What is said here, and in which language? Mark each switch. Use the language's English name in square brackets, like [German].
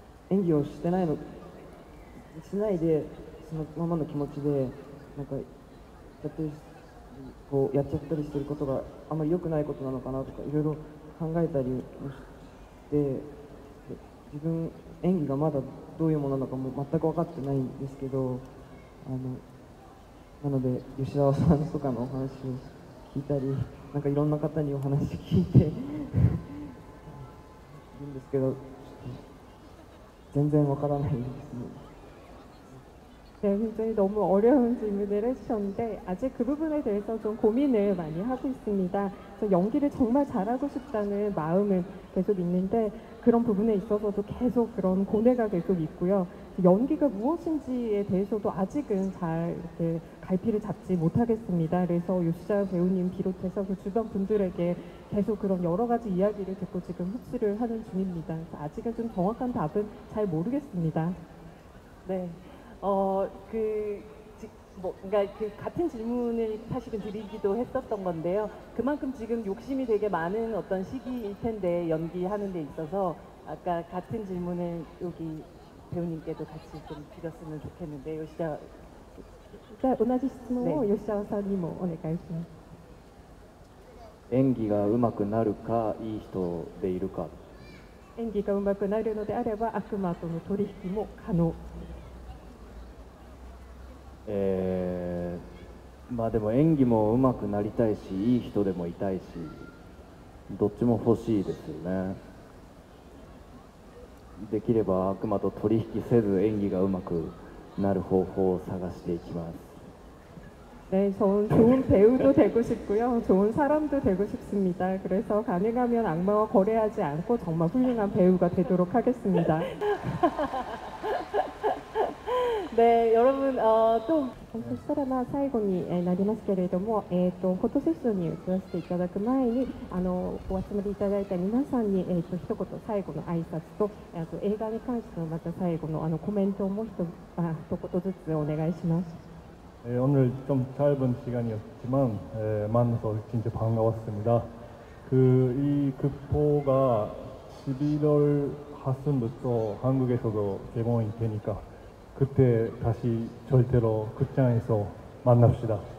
[Japanese] 演技をしないでそのままの気持ちでなんかやっちゃったりしてることがあまり良くないことなのかなとかいろいろ考えたりもして自分演技がまだどういうものなのかも全く分かってないんですけどなので吉沢さんとかのお話を聞いたりなんかいろんな方にお話聞いているんですけど全然分からないですね。 [Korean] 네, 굉장히 너무 어려운 질문을 해주셨는데 아직 그 부분에 대해서 좀 고민을 많이 하고 있습니다. 그래서 연기를 정말 잘하고 싶다는 마음은 계속 있는데 그런 부분에 있어서도 계속 그런 고뇌가 계속 있고요. 연기가 무엇인지에 대해서도 아직은 잘 이렇게 갈피를 잡지 못하겠습니다. 그래서 요시자 배우님 비롯해서 그 주변 분들에게 계속 그런 여러 가지 이야기를 듣고 지금 흡수를 하는 중입니다. 그래서 아직은 좀 정확한 답은 잘 모르겠습니다. 네. 그러니까 그 같은 질문을 사실은 드리기도 했었던 건데요. 그만큼 지금 욕심이 되게 많은 어떤 시기일 텐데 연기하는 데 있어서 아까 같은 질문을 여기 배우님께도 같이 좀 드렸으면 좋겠는데 요시자. [Japanese] じゃあ同じ質問を吉沢さんにもお願いします。演技が上手くなるかいい人でいるか。演技が上手くなるのであれば悪魔との取引も可能。でも演技も上手くなりたいしいい人でもいたいしどっちも欲しいですよね。できれば悪魔と取引せず演技が上手くなる方法を探していきます。 [Korean] 네, 저는 좋은 배우도 되고 싶고요. 좋은 사람도 되고 싶습니다. 그래서 가능하면 악마와 거래하지 않고 정말 훌륭한 배우가 되도록 하겠습니다. 네, 여러분 또 [Japanese] そしたら最後になりますけれども、フォトセッションに移らせていただく前にお集まりいただいた皆さんに、一言最後の挨拶とあと映画に関してのまた最後のコメントをもう一言ずつお願いします。 [Korean] 오늘 좀 짧은 시간이었지만 만나서 진짜 반가웠습니다. 이 극포가 11월 8순부터 한국에서도 개봉이 되니까 그때 다시 절대로 극장에서 만납시다.